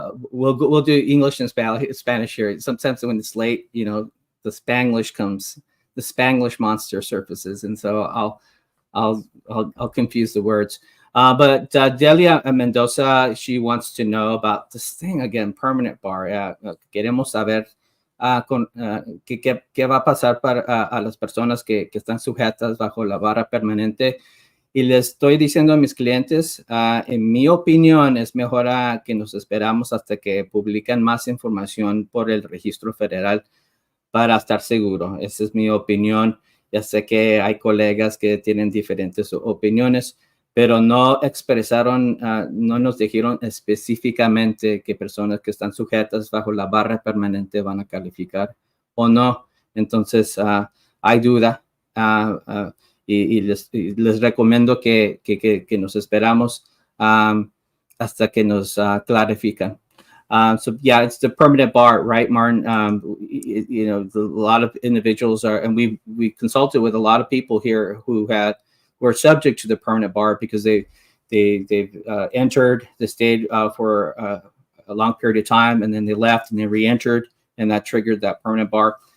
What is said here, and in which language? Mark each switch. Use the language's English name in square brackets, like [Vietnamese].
[English] We'll do English and Spanish here. Sometimes when it's late, the Spanglish comes, the Spanglish monster surfaces, and so I'll confuse the words. But Delia Mendoza, she wants to know about this thing again, permanent bar. [Spanish] Queremos saber qué va a pasar a las personas que están sujetas bajo la barra permanente. Y les estoy diciendo a mis clientes, en mi opinión, es mejor que nos esperamos hasta que publican más información por el registro federal para estar seguro. Esa es mi opinión. Ya sé que hay colegas que tienen diferentes opiniones, pero no expresaron, no nos dijeron específicamente qué personas que están sujetas bajo la barra permanente van a calificar o no. Entonces, hay duda. Y les recomiendo que nos esperamos hasta que nos clarifican. [English] So yeah, it's the permanent bar, right, Martin? A lot of individuals are, and we consulted with a lot of people here who were subject to the permanent bar because they've entered the state for a long period of time, and then they left and they re-entered, and that triggered that permanent bar.